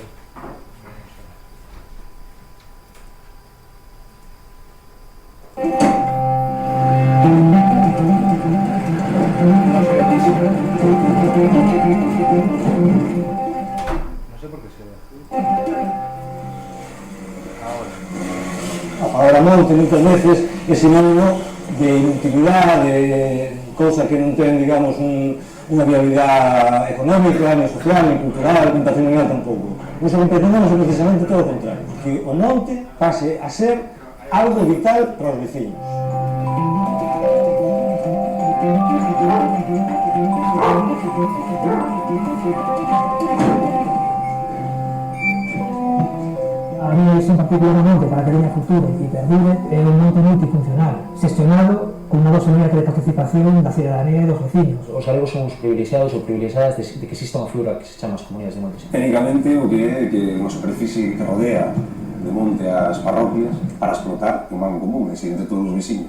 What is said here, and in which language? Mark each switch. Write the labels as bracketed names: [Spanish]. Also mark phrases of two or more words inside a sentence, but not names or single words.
[Spanish] Vamos a ver. No sé por qué se ve azul. Ahora. [Galician] A palabra monte moitas veces é sinónimo de inutilidade, de cousa que non ten, digamos, unha viabilidade económica, ni social, ni cultural, ni patrimonial tampouco. Nos que pretendemos é precisamente todo o contrario, que o monte pase a ser algo vital para os veciños. [Spanish] A mí es particularmente para que tenga futuro y perdure [Galician] é un monte multifuncional, xestionado con unha dosa de participación da cidadanía e dos vecinos. Os galegos son os privilexiados ou privilexiadas de que exista unha figura que se chama as comunidades de montes. Técnicamente, o que é que unha superficie que rodea de monte as parroquias para explotar un ban común, é dicir, entre todos os veciños.